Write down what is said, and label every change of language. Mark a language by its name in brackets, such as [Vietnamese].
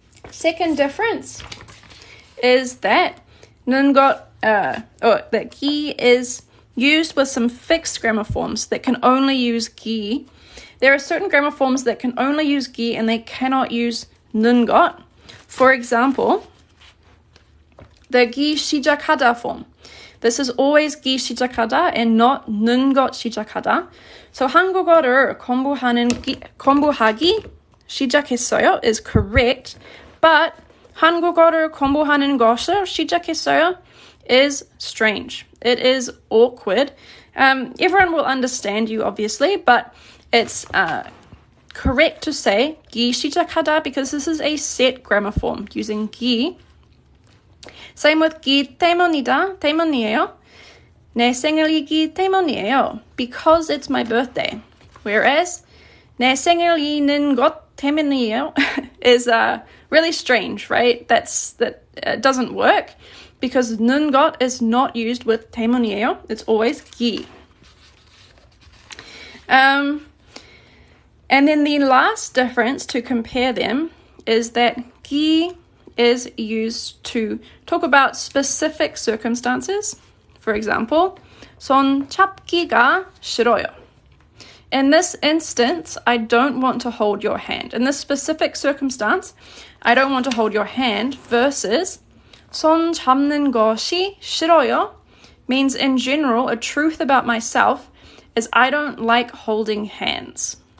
[English] Second difference is that that gi is used with some fixed grammar forms that can only use gi. There are certain grammar forms that can only use gi and they cannot use nungot. For example, the gi 시작하다 form. This is always gi 시작하다 and not nungot 시작하다. [Korean] So 한국어를 공부하기 시작했어요 is correct, but 한국어를 공부하는 것을 시작했어요 is strange. [English] It is awkward. Everyone will understand you, obviously, but it's correct to say gi 시작하다 because this is a set grammar form using gi. Same with 기 때문이에요. [Korean] 내 생일이기 때문이에요. [English] Because it's my birthday. Whereas 내 생일이는 것 때문이에요 is really strange, right? That doesn't work because 는것 is not used with 때문이에요. It's always 기. And then the last difference to compare them is that 기 is used to talk about specific circumstances. For example, 손 잡기가 싫어요. In this instance, I don't want to hold your hand. In this specific circumstance, I don't want to hold your hand versus 손 잡는 것이 싫어요 means in general, a truth about myself is I don't like holding hands.